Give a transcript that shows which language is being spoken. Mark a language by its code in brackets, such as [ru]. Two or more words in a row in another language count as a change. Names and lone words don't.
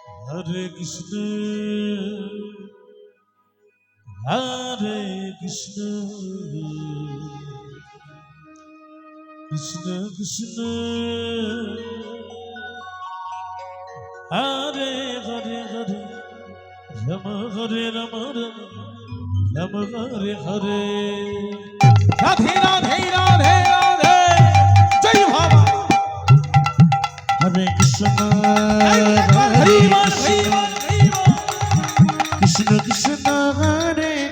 [sa] Hare Krishna, Hare Krishna, Krishna Krishna, Hare Hare Hare, Rama Hare Rama Rama, Rama Hare Hare. [bn] রাধে রাধে রাধে রাধে জয় বাবা [sa] Hare Krishna, [bn] হরি [sa] Hare [bn] বল হরি [sa] Krishna, [bn] বল হরি বল [sa] Krishna Krishna, Hare